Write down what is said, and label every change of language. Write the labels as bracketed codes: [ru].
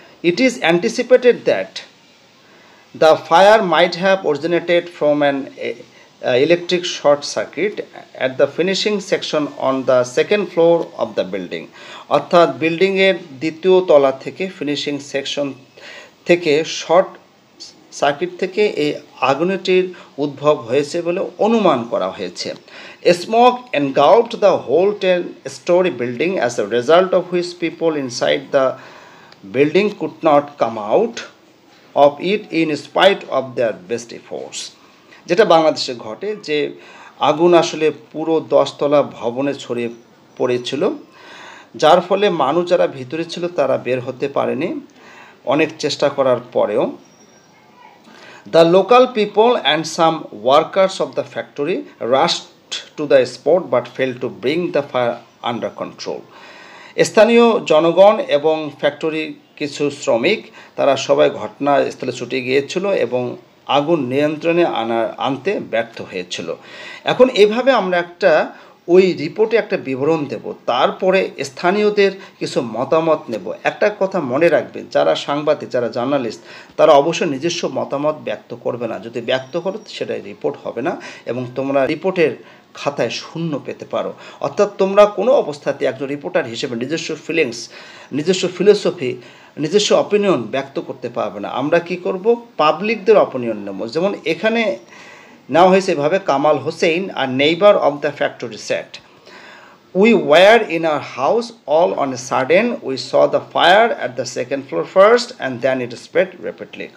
[en] It is anticipated that the fire might have originated from an electric short circuit at the finishing section on the second floor of the building. [bn] অর্থাৎ বিল্ডিংয়ের দ্বিতীয় তলা থেকে finishing section থেকে short circuit থেকে এই আগুনটির উদ্ভব হয়েছে বলে অনুমান করা হয়েছে। [en] Smoke engulfed the whole 10-story building, as a result of which people inside the building could not come out of it in spite of their best efforts. [bn] যেটা বাংলাদেশে ঘটে, যে আগুন আসলে পুরো 10 তলা ভবনে ছড়িয়ে পড়েছিল, যার ফলে মানুষ যারা ভিতরে ছিল তারা বের হতে পারেনি অনেক চেষ্টা করার পরেও। [en] The local people and some workers of the factory rushed to the spot but failed to bring the fire under control. [bn] স্থানীয় জনগণ এবং ফ্যাক্টরি কিছু শ্রমিক তারা সবাই ঘটনাস্থলে ছুটে গিয়েছিল এবং আগুন নিয়ন্ত্রণে আনতে ব্যর্থ হয়েছিল। এখন এভাবে আমরা ওই রিপোর্টে একটা বিবরণ দেব, তারপরে স্থানীয়দের কিছু মতামত নেব। একটা কথা মনে রাখবে, যারা সাংবাদিক, যারা জার্নালিস্ট, তারা অবশ্যই নিজস্ব মতামত ব্যক্ত করবে না। যদি ব্যক্ত করো সেটা রিপোর্ট হবে না এবং তোমরা রিপোর্টের খাতায় শূন্য পেতে পারো। অর্থাৎ তোমরা কোনো অবস্থাতে একজন রিপোর্টার হিসেবে নিজস্ব ফিলিংস, নিজস্ব ফিলোসফি, নিজস্ব অপিনিয়ন ব্যক্ত করতে পারবে না। আমরা কি করব, পাবলিকদের অপিনিয়ন নেব। যেমন এখানে নেওয়া হয়েছে এভাবে, [en] Kamal Hossain, a neighbor of the factory said, "We were in our house, all on a sudden we saw the fire at the second floor first and then it spread rapidly."